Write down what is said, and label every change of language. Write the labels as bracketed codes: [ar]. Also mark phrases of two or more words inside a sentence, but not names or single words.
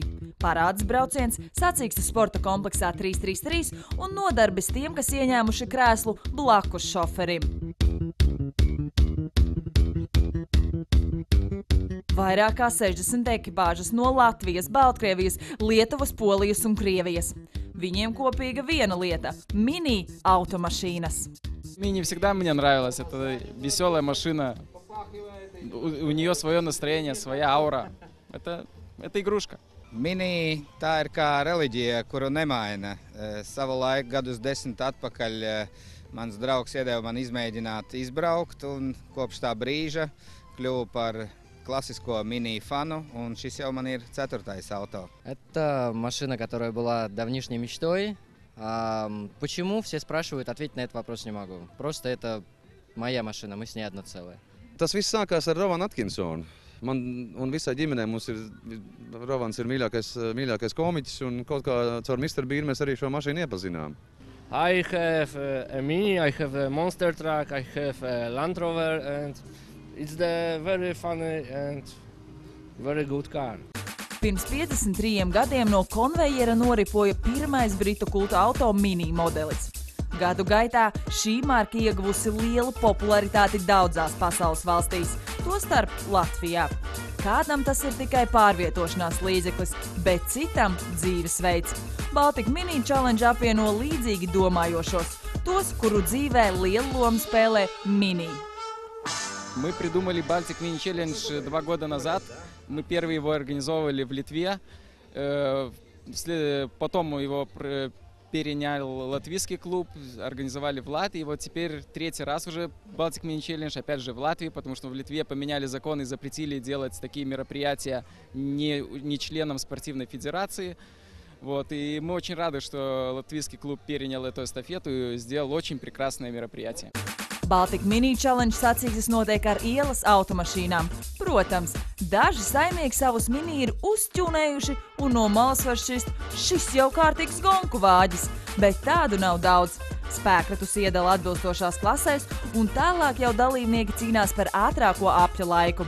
[lv] Parādes brauciens sacīkstes sporta kompleksā 333 un nodarbis tiem, kas ieņēmuši krēslu blakus šoferim. Vairāk kā 60 ekipāžas no Latvijas, Baltkrievijas, Lietuvas, Polijas un Krievijas. Viņiem kopīga viena lieta – mini automašīnas. [ru] Мини всегда мне нравилось. Это веселая машина. У нее свое настроение, своя аура. Это игрушка. [lv] Mini tā ir kā reliģija, kuru nemaina. Savu laiku, gadus 10 atpakaļ, mans draugs iedeva man izmēģināt izbraukt, un kopš tā brīža kļuvu par [ru] классического мини-фану, он сейчас у меня 4-й авто. [lv] Это машина, которая была давнишней мечтой. Почему, все спрашивают, ответить на этот вопрос не могу. Просто это моя машина, мы с ней одно целое. Tas viss sākās ar Rovanu Atkinsonu. Man un visai ģimenei mums ir, Rovans ir mīļākais komiķis, un kaut kā caur Mr. Bean mēs arī šo mašīnu iepazinām. [en] I have a Mini, I have a monster truck, I have a Land Rover, and it's the very funny and very good car. [lv] Pirms 53 gadiem no konvejera noripoja pirmais britu kulta auto Mini modelis. Gadu gaitā šī marka ieguvusi lielu popularitāti daudzās pasaules valstīs, tostarp Latvijā. Kādam tas ir tikai pārvietošanās līdzeklis, bet citam dzīvesveids. Baltic Mini Challenge apvieno līdzīgi domājošos, tos, kuru dzīvē lielu lomu spēlē Mini. [ru] Мы придумали Baltic Mini Challenge 2 года назад. Мы первые его организовывали в Литве. Потом его перенял латвийский клуб, организовали в Латвии. И вот теперь 3-й раз уже Baltic Mini Challenge, опять же в Латвии, потому что в Литве поменяли закон и запретили делать такие мероприятия не членам спортивной федерации. Вот, и мы очень рады, что латвийский клуб перенял эту эстафету и сделал очень прекрасное мероприятие. [lv] Baltic Mini Challenge sacīkstes notiek ar ielas automašīnām. Protams, daži saimnieki savus mini ir uzķūnējuši un no malas var šķist, šis jau kārtīgs gonku vāģis, bet tādu nav daudz. Spēkratus iedala atbilstošās klasēs un tālāk jau dalībnieki cīnās par ātrāko apļa laiku.